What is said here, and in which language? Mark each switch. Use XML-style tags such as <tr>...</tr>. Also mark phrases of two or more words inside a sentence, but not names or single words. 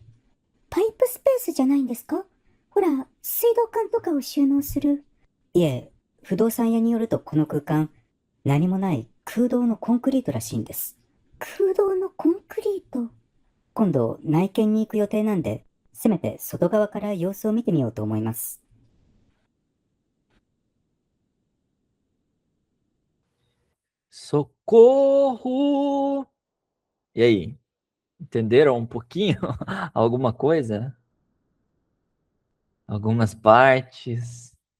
<ja>パイプスペースじゃないんですか？ほら、水道管とかを収納する。いえ、不動産屋によるとこの空間、何もない空洞のコンクリートらしいんです。空洞のコンクリート？今度内見に行く予定なんで、せめて外側から様子を見てみようと思います。</ja> <pt>Socorro! E aí, entenderam um pouquinho? Alguma coisa? Algumas partes?</pt>